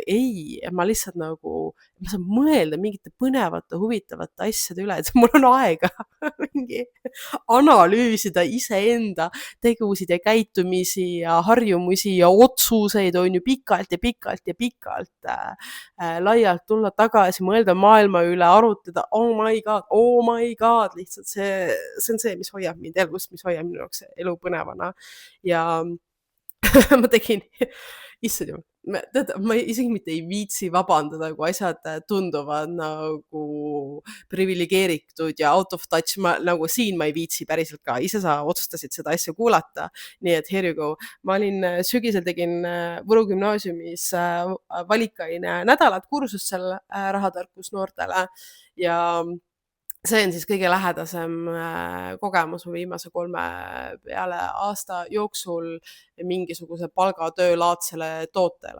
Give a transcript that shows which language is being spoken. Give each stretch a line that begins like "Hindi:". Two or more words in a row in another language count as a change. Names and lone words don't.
Estonian: Ei, ma lihtsalt nagu, ma saan mõelda mingite põnevate, huvitavate asjade üle, et mul on aega mingi analüüsida iseenda tegusid ja käitumisi ja harjumusi ja otsuseid on ju pikalt laialt tulla tagasi, mõelda maailma üle, arutada,
English: oh my god,
Estonian: lihtsalt see on see, mis hoiab mind elus, mis hoiab minu jaoks elu põnevana. Ja ma tegin, issand jumal, ma isegi mitte ei viitsi vabandada, kui asjad tunduvad nagu privilegeeritud ja
English: out of touch,
Estonian: nagu siin ma ei viitsi päriselt ka, ise sa otsustasid seda asja kuulata, nii et
English: here you go.
Estonian: Ma olin sügisel, tegin Võru gümnaasiumis valikaine nädalat kursust seal rahatarkus noortele ja see on siis kõige lähedasem kogemus mu viimase 3 aasta jooksul mingisuguse palgatöölaadsele tootele.